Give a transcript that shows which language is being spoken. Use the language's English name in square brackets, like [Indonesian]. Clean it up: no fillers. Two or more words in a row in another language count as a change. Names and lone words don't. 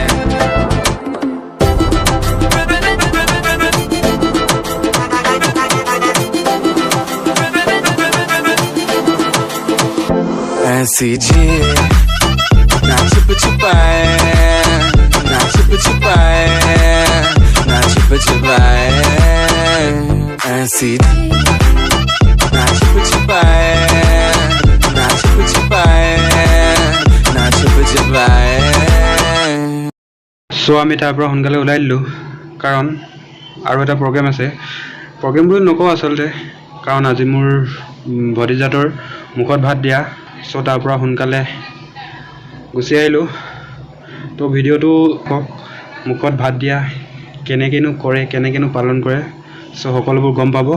[Hindi] ऐसी जी ना छिप छिपाए, ना छिप छिपाए, ना छिप छिपाए, ऐसी ना छिप छिपाए, ना छिप छिपाए, ना छिप छिपाए। [Assamese] চ' আমি তাৰ পৰা সোনকালে ওলাই দিলোঁ, কাৰণ আৰু এটা প্ৰগ্ৰেম আছে। প্ৰগ্ৰেম বুলি নকওঁ আচলতে, কাৰণ আজি মোৰ ভতিজাটোৰ মুখত ভাত দিয়া, চ' তাৰ পৰা সোনকালে গুচি আহিলোঁ। তো ভিডিঅ'টো কওক, মুখত ভাত দিয়া কেনেকৈনো কৰে, কেনেকৈনো পালন কৰে, চ' সকলোবোৰ গম পাব।